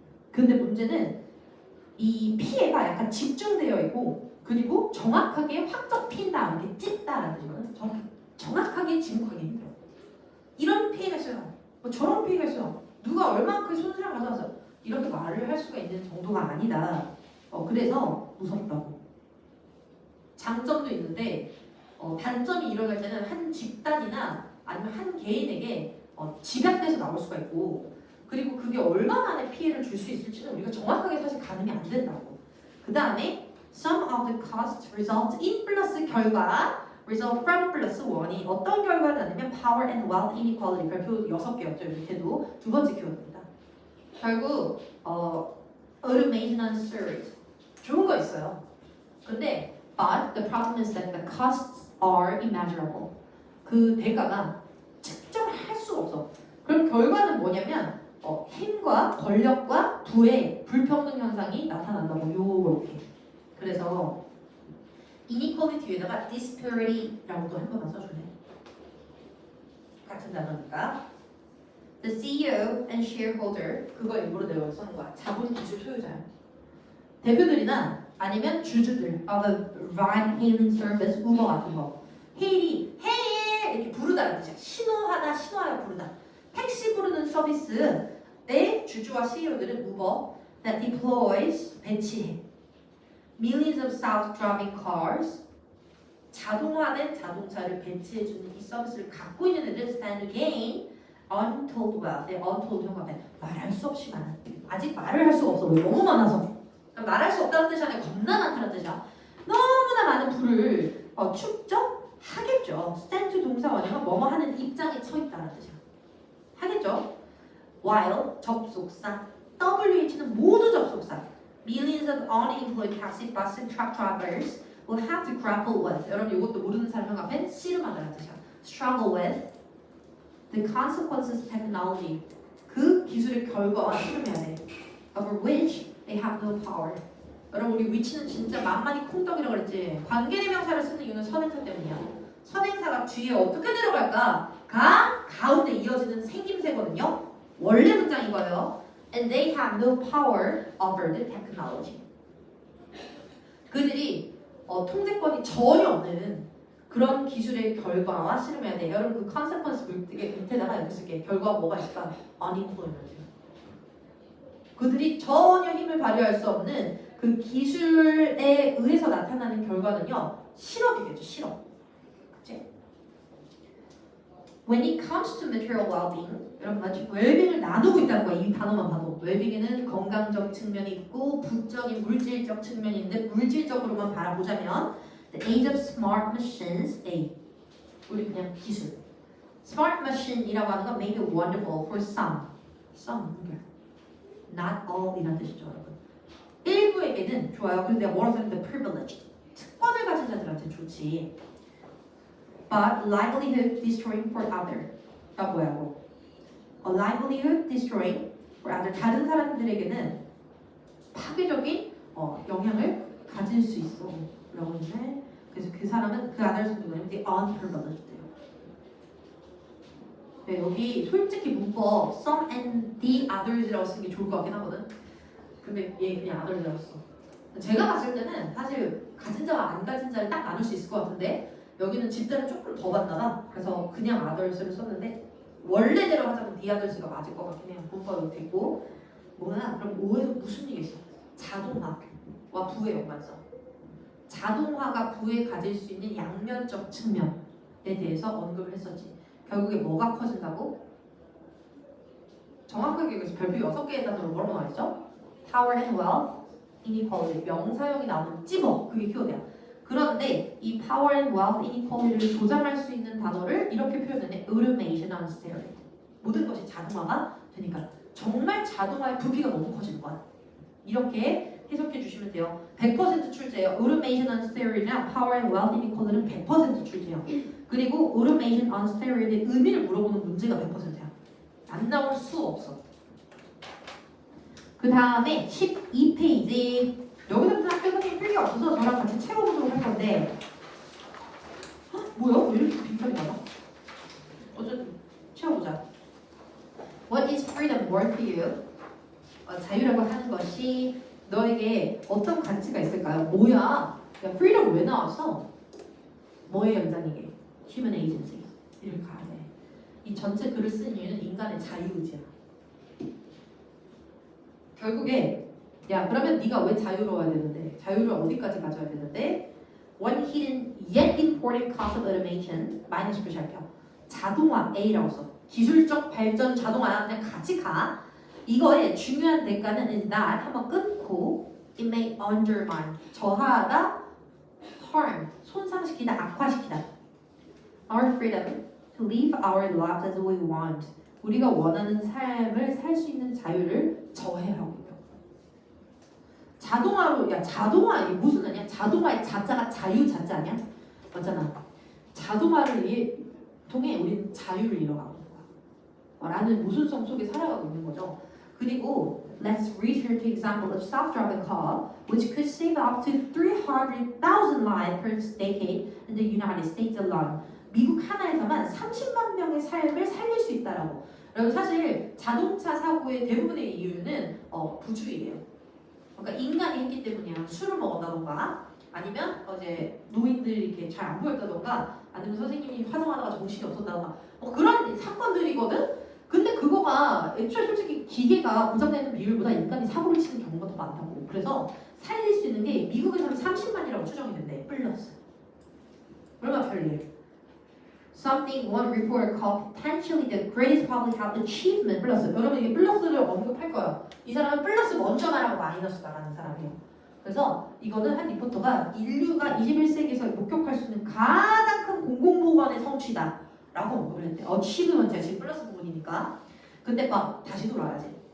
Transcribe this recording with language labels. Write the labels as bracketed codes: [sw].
[ko] 근데 문제는 이 피해가 약간 집중되어 있고 그리고 정확하게 확정 핀다 이렇게 찝다라는 뜻이거든. 정확하게 지목하기 힘들어. 이런 피해가 있어요. 뭐 저런 피해가 있어요. 누가 얼마큼 손실을 가져왔어. 이렇게 말을 할 수가 있는 정도가 아니다. 그래서 무섭다고. 장점도 있는데 단점이 일어날 때는 한 집단이나 아니면 한 개인에게 집약돼서 나올 수가 있고 그리고 그게 얼마만의 피해를 줄 수 있을지는 우리가 정확하게 사실 가늠이 안 된다고. 그 다음에 [en] some of the costs result in [ko] 플러스 결과 [en] result from [ko] 플러스 1이 어떤 결과를 낳냐면 [en] power and wealth inequality [ko] 별표 6개였죠. 밑에도 두 번째 키워드입니다. 결국 [en] automation and storage [ko] 좋은 거 있어요. [en] 근데 but the problem is that the costs are immeasurable. [ko] 그 대가가 측정할 수가 없어. 그럼 결과는 뭐냐면 힘과 권력과 부의 불평등 현상이 나타난다고 요렇게. 그래서 inequality 뒤에다가 disparity라고도 한 번만 써주네. 같은 단어니까. The CEO and shareholder 그거 일부러 내가 써는 거야. 자본 기술 소유자야. 대표들이나 아니면 주주들 [en] of a ride-hailing service, [ko] 우버 같은 거. 헤일이 헤일 이렇게 부르다는 뜻이야. 신호하여 부르다. 택시 부르는 서비스의 주주와 CEO들은 우버 [en] that deploys [ko] 배치해. [en] Millions of self-driving cars [ko] 자동화된 자동차를 배치해주는 이 서비스를 갖고 있는 애들 [en] stand to gain untold wealth. [ko] untold 형광펜 말할 수 없이 많은. 아직 말을 할 수가 없어. 왜? 너무 많아서. 말할 수 없다는 뜻이 아니라 겁나 많다는 뜻이야. 너무나 많은 부를 축적하겠죠. stand to 동사원이면 뭐뭐 하는 입장에 서 있다는 뜻이야. 하겠죠. while 접속사 WH는 모두 접속사. [en] Millions of unemployed taxi, bus, and truck drivers will have to grapple with. [ko] 여러분 이것도 모르는 사람 앞에 씨름하다는 뜻이야. [en] Struggle with the consequences of technology. [ko] 그 기술의 결과와 씨름해야 돼. [en] Over which they have no power. [ko] 여러분 우리 위치는 진짜 만만히 콩떡이라고 그랬지. 관계대명사를 쓰는 이유는 선행사 때문이야. 선행사가 뒤에 어떻게 들어갈까? 가운데 이어지는 생김새거든요. 원래 문장 이거예요. [en] And they have no power over the technology. [ko] 그들이 통제권이 전혀 없는 그런 기술의 결과와 실험해야 돼. 여러분 그 consequence 밑에다가 이렇게 쓸게. 결과가 뭐가 있을까? unemployment. 그들이 전혀 힘을 발휘할 수 없는 그 기술에 의해서 나타나는 결과는요. 실업이겠죠. 실업. 그치? [en] When it comes to material well-being, [ko] 여러분 마치 웰빙을 나누고 있다는 거야. 이 단어만 봐도. 웰빙에는 건강적 측면이 있고 부적인 물질적 측면이 있는데 물질적으로만 바라보자면 [en] The age of smart machines, [ko] A. 우리 그냥 기술. [en] Smart machine이라고 하는 건 may be wonderful for some. Some. Not all [ko] 이란 뜻이죠, 여러분. 일부에게는 좋아요. 그래서 내가 뭐라고 했는데 privileged. 특권을 가진 자들한테 좋지. [en] But livelihood destroying for other.가 뭐야고? A livelihood destroying for other. [ko] 다른 사람들에게는 파괴적인 영향을 가질 수 있어. 라고 했는데 그래서 그 사람은 그 others는 누구냐면 the unprivileged예요. 네, 여기 솔직히 문법 [en] some and the others [ko] 라고 쓰는 게 좋을 것 같긴 하거든. 근데 얘 그냥 others라고 써. 제가 봤을 때는 사실 가진 자와 안 가진 자를 딱 나눌 수 있을 것 같은데 여기는 집단을 조금 더 봤나봐. 그래서 그냥 others를 썼는데 원래대로 하자면 the others가 맞을 것 같긴 해요. 문법이 되고 뭐야? 그럼 5에서 무슨 얘기 있어? 자동화와 부의 연관성. 자동화가 부에 가질 수 있는 양면적 측면에 대해서 언급을 했었지. 결국에 뭐가 커진다고? 정확하게 그래서 별표 6개의 단어로 뭐라고 나와있죠? [en] Power and wealth, inequality. [ko] 명사형이 나오면 찝어. 그게 키워드야. 그런데 이 [en] power and wealth inequality [ko] 를 조장할 수 있는 단어를 이렇게 표현했네. [en] automation on steroid. [ko] 모든 것이 자동화가 되니까 정말 자동화의 부피가 너무 커지는 거야. 이렇게 해석해 주시면 돼요. 100% 출제예요. [en] automation on steroid [ko] 이랑 [en] power and wealth inequality [ko] 는 100% 출제예요. 그리고 automation on steroid의 의미를 물어보는 문제가 100%야. 안 나올 수 없어. 그 다음에 12페이지. 여기서부터 학교 선생님 필기 없어서 저랑 같이 채워보도록 할 건데 뭐야? 왜 이렇게 빈칸이 많아? 어쨌든 채워보자. [en] What is freedom worth to you? [ko] 자유라고 하는 것이 너에게 어떤 가치가 있을까요? 뭐야? 야, freedom 왜 나왔어? 뭐의 연장이게? Human agency. 이렇게 가야 돼. 이 전체 글을 쓴 이유는 인간의 자유의지야. 결국에 야 그러면 네가 왜 자유로워야 되는데? 자유를 어디까지 가져야 되는데? [en] One hidden yet important cost of automation [ko] 마이너스 표시할게요. 자동화 A라고 써. 기술적 발전 자동화야. 그냥 같이 가. 이거의 중요한 대가는 [en] is that [ko] 한번 끊고 [en] it may undermine [ko] 저하하다 harm 손상시키다 악화시키다 [en] our freedom to live our lives as we want [ko] 우리가 원하는 삶을 살 수 있는 자유를 저해하고 있다. 자동화로 야 자동화 이게 무슨 아니야? 자동화의 자자가 자유 자자 아니야? 맞잖아. 자동화를 통해 우리는 자유를 잃어가고 있는 거야. 라는 모순성 속에 살아가고 있는 거죠. [en] 그리고 let's read here the example of self-driving car, which could save up to 300,000 lives per decade in the United States alone. [ko] 미국 하나에서만 30만 명의 삶을 살릴 수 있다라고. 여러분 사실 자동차 사고의 대부분의 이유는 부주의예요. 그러니까 인간이 했기 때문이야. 술을 먹었다던가 아니면 이제 노인들이 이렇게 잘 안 보였다던가 아니면 선생님이 화장하다가 정신이 없었다던가 그런 사건들이거든. 근데 그거가 애초에 솔직히 기계가 고장내는 비율보다 인간이 사고를 치는 경우가 더 많다고. 그래서 살릴 수 있는 게 미국에서는 30만이라고 추정이 된대. 플러스. 얼마나 편리해. [en] Something one reporter called potentially the greatest public health achievement. [ko] 플러스. 여러분 이게 플러스를 언급할 거야. 이 사람은 플러스 먼저 말하고 마이너스 나가는 사람이에요. 그래서 이거는 한 리포터가 인류가 21세기에서 목격할 수 있는 가장 큰 공공보건의 성취다. 라고 언급을 했대. achievement 지금 플러스 부분이니까. 근데 다시 돌아야지.